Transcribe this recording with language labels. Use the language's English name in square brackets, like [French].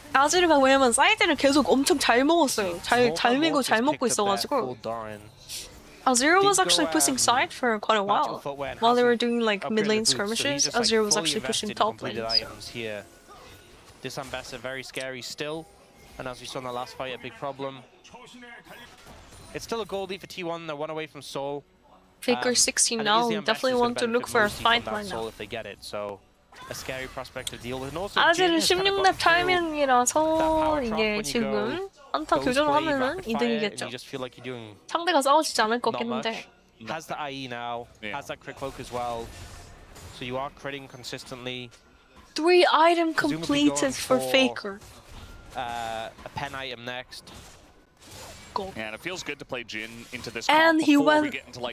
[Korean] 아지르가 왜냐면 사이드를 계속 엄청 잘 먹었어요. 잘 밀고 잘 먹고 있어가지고. [English] Azir was actually pushing side for quite a while they were doing like mid lane skirmishes. Azir was actually pushing top lanes. This Ambassador very scary still, and as we saw in the last fight, a big problem. It's still a gold lead for T1. They're one away from Soul. Faker 16 now. Definitely want to look for a fight right now. If they get it, so a scary prospect to deal with. [Korean] 아직은 16렙 타이밍이라서 이게 지금 한타 교전을 하면은 이득이겠죠. 상대가 싸우지 않을 것 같긴 한데. [English] Has the IE now, has that crit cloak as well. So you are critting consistently. 3 item completed for Faker. A pen item next. And it feels good to play Jin into this. And he went we get into, like,